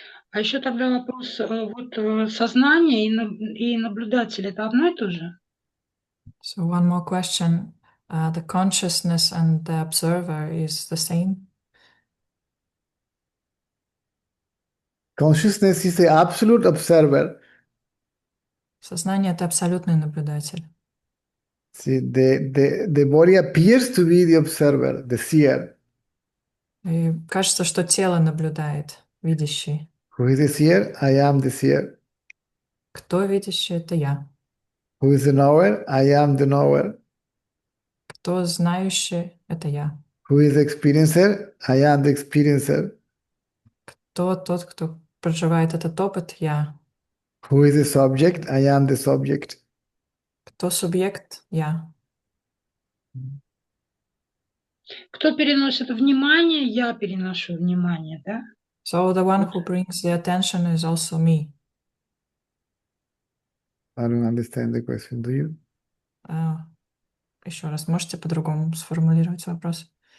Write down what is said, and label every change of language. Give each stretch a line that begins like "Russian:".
Russian: А еще тогда вопрос, сознание и наблюдатель – это одно и то же?
English: So one more question. The consciousness and the observer is the same? Consciousness is the absolute observer.
Russian: Сознание — это абсолютный наблюдатель.
English: See, the body appears to be the observer, the seer.
Russian: И кажется, что тело наблюдает, видящий.
English: Who is the seer? I am the seer.
Russian: Кто видящий? Это я.
English: Who is the knower? I am the knower.
Russian: Кто знающий? Это я.
English: Who is the experiencer? I am the experiencer.
Russian: Кто тот, кто проживает этот опыт? Я.
English: Who is the subject? I am the subject.
Russian: Кто субъект? Я. Кто переносит внимание, я переношу внимание, да?
English: So the one who brings the attention is also me. I don't understand the question. Do you?
Russian: Еще раз, можете по-другому сформулировать вопрос?